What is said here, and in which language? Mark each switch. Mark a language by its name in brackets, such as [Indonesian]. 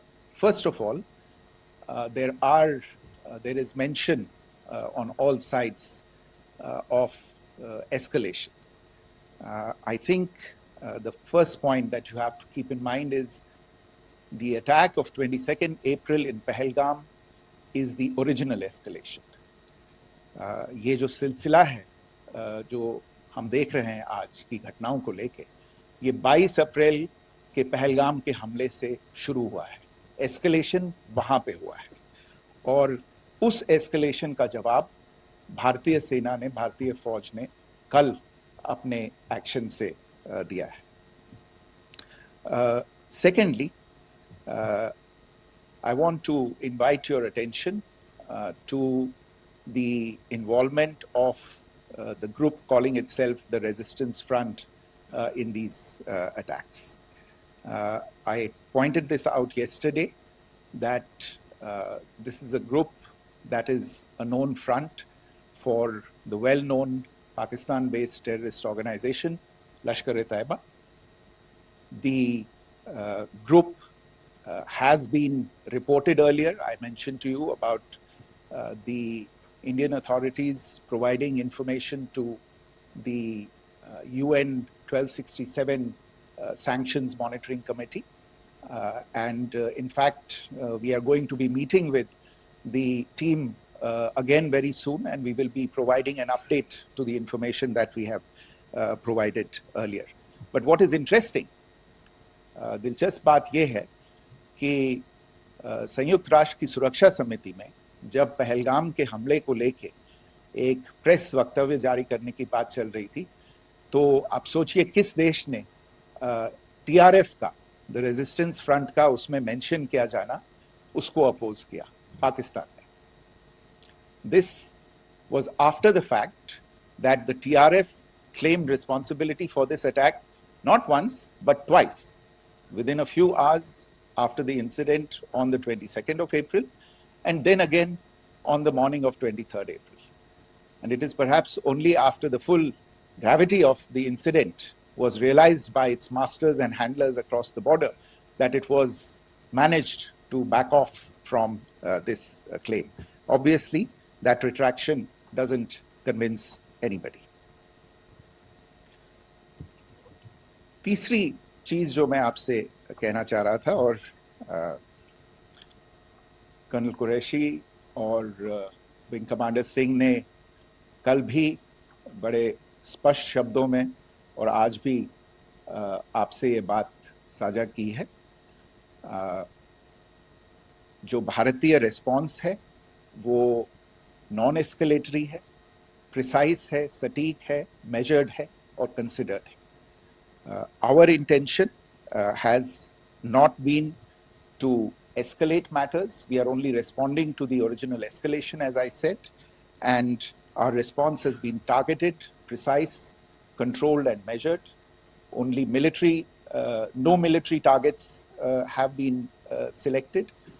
[English] First of all, there is mention on all sides of escalation. I think the first point that you have to keep in mind is the attack of 22nd April in Pahalgam is the original escalation. [Hindi] ये जो सिलसिला है जो हम देख रहे हैं आज की घटनाओं को लेके, ये 22 अप्रैल के पहलगाम के हमले से शुरू हुआ है। एस्केलेशन वहाँ पे हुआ है और उस एस्केलेशन का जवाब भारतीय सेना ने, भारतीय फौज ने कल अपने एक्शन से दिया है। [English] Secondly, I want to invite your attention to the involvement of the group calling itself the Resistance Front in these attacks. I pointed this out yesterday that this is a group that is a known front for the well-known Pakistan-based terrorist organization, Lashkar-e-Taiba. The group has been reported earlier. I mentioned to you about the Indian authorities providing information to the UN 1267 Sanctions Monitoring Committee. In fact, we are going to be meeting with the team again very soon, and we will be providing an update to the information that we have provided earlier. But what is interesting, [Hindi] दिलचस्प बात यह है कि संयुक्त राष्ट्र की सुरक्षा समिति में जब पहलगाम के हमले को लेके एक प्रेस वक्तव्य जारी करने की बात चल रही थी, तो आप सोचिए किस देश ने टीआरएफ का, द रेजिस्टेंस फ्रंट का उसमें मेंशन किया जाना, उसको अपोज किया, पाकिस्तान ने. [English] This was after the fact that the TRF claimed responsibility for this attack not once but twice within a few hours after the incident on the 22nd of April, and then again on the morning of 23rd April. And it is perhaps only after the full gravity of the incident was realized by its masters and handlers across the border that it was managed to back off from this claim. Obviously, that retraction doesn't convince anybody. [Hindi] तीसरी चीज जो मैं आपसे कहना चाह रहा था, और कर्नल कुरैशी और विंग कमांडर सिंह ने कल भी बड़े स्पष्ट शब्दों में और आज भी आपसे ये बात साझा की है. जो भारतीय रिस्पॉन्स है वो नॉन एस्केलेटरी है, प्रिसाइज है, सटीक है, मेजर्ड है और कंसिडर्ड है. [English] Our intention has not been to escalate matters. We are only responding to the original escalation, as I said, and our response has been targeted, precise, controlled and measured. Only no military targets have been selected.